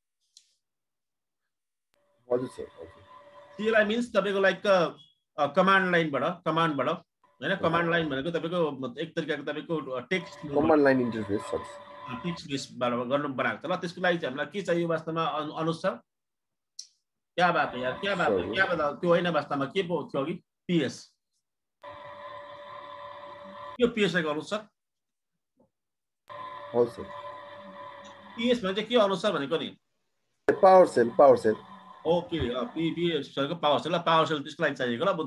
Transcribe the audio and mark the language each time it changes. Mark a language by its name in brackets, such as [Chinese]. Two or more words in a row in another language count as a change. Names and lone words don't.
[Nepali] हजुर सर। [English] CLI means [Nepali] तपाईँको लाइक [English] command line-बाट [Nepali] होइन, [English] command line [Nepali] भनेको तपाईँको एक तरिकाको तपाईँको टेक्स्ट [English] command line interface sir, text base-बाट [Nepali] गर्नु बनाएको छ ल। त्यसको लागि चाहिँ हामीलाई के चाहियो वास्तवमा अनुज सर? [Hindi] क्या बात है यार, क्या बात है, क्या बात। [Nepali] त्यो होइन वास्तवमा के पो थियो अघि? पिएस। के पिएसलाई गर्नु सर? हजुर सर। पिएस भने चाहिँ के अनुसार भनेको नि? [English] power cell, power cell. [Nepali] ओके, पिएसको [English] power cell, power cell [Nepali] त्यसको लागि चाहिएको ल।